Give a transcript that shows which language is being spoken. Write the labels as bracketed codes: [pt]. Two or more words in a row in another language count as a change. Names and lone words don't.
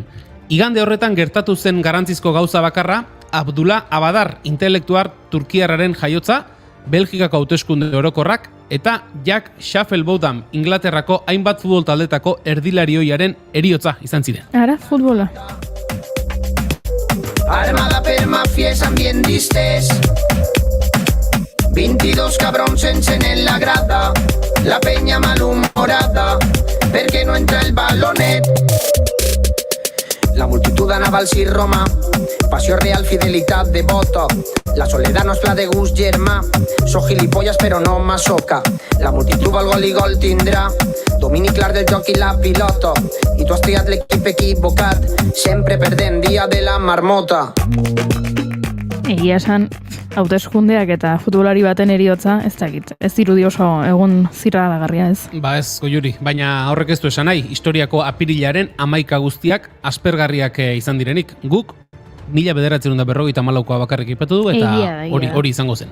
[eu] Igande horretan gertatu zen garrantzizko gauza bakarra, Abdullah Abadar intelektuar turkiarraren jaiotza, Belgikako hauteskunde orokorrak, eta Jack Shufflebotham Inglaterrako hainbat futbol taldetako erdilarioiaren heriotza izan ziren. Ara, futbola. [ca] Armada per mafies ambientistes 22 cabrons en la grada, [es] la peña malhumorada, [ca] perquè no entra el balonet. La multitud anava al Cir Roma, passió real, fidelitat devota. [es] La soledad [ca] no és pla de gust germà, soc gilipollas però no masoca. La multitud el gol i gol tindrà, domini clar del joc i la pilota. I tu has triat l'equip equivocat, sempre perdent dia de la marmota. [eu] Egia esan, hauteskundeak eta futbolari baten heriotza, ez dakit, ez dirudi oso egun zirraragarria ez. Ez, Goiuri, baina horrek ez du esan nahi, historiako apirilaren 11 guztiak aspergarriak izan direnik. Guk, 1954koa bakarrik ipatu du eta hori izango zen.